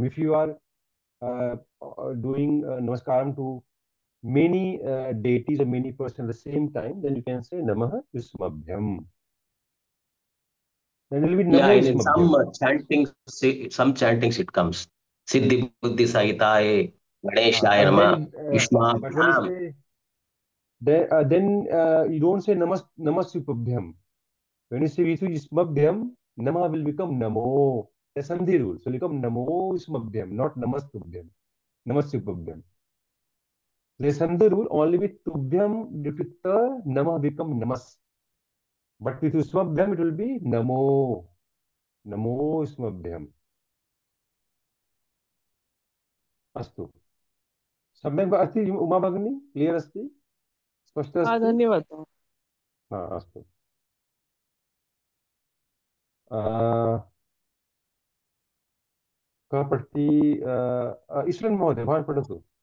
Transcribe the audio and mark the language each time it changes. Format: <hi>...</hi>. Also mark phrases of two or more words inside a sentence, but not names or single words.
<en>If you are doing Namaskaram to many deities or many persons at the same time, then you can say</en> <sa>नमः युष्मभ्यम्.</sa> <en>Then it will be Yeah, Namo in some Yusmabhyam. chantings it comes.</en> <sa>सिद्धि बुद्धि सहिताय, गणेशाय</sa> <en>But Nama, then, but when you Yushmabhyam. say then you don't say Namasupabhyam. When you say Ismabhyam, Nama will become Namo. That's Sandhi rule. So become</en> <sa>नमो युष्मभ्यम्,</sa> <en>not Namastubhyam. Namasupabhyam. There's Sandhi rule only with Tubhyam due to the Nama become Namas. But with Usmabhyam it will be Namo.</en> <sa>नमो युष्मभ्यम्. अस्तु सम्यक् अस्ति उमा भगिनी क्लियर् अस्ति स्पष्ट अस्ति धन्यवादः हा अस्तु कः पठति ईश्वरन् महोदय भवान् पठतु</sa>